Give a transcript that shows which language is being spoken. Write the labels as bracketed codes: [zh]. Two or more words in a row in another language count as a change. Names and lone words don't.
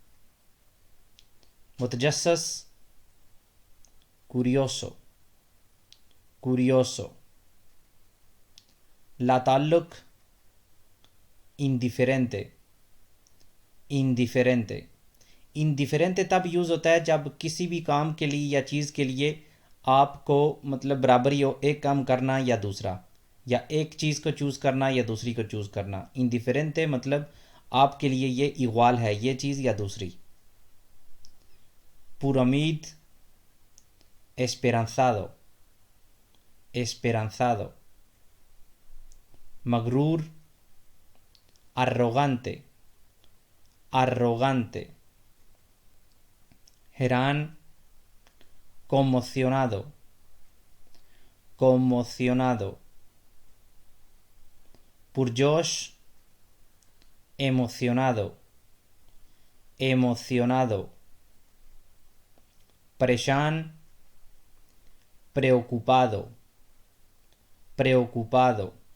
[es] मुतजस्सस, curioso, curioso। लाताल्लुक, indiferente, indiferente। [ur] indiferente تب یوز ہوتا ہے جب کسی بھی کام کے لیے یا چیز کے لیے آپ کو مطلب برابری ہو، ایک کام کرنا یا دوسرا، یا ایک چیز کو چوز کرنا یا دوسری کو چوز کرنا. indiferente مطلب آپ کے لیے یہ اگوال ہے، یہ چیز یا دوسری. पुरमीद, [es] esperanzado, esperanzado। مغرور arrogante arrogante حیران conmocionado conmocionado پرجوش emocionado emocionado پریشان preocupado preocupado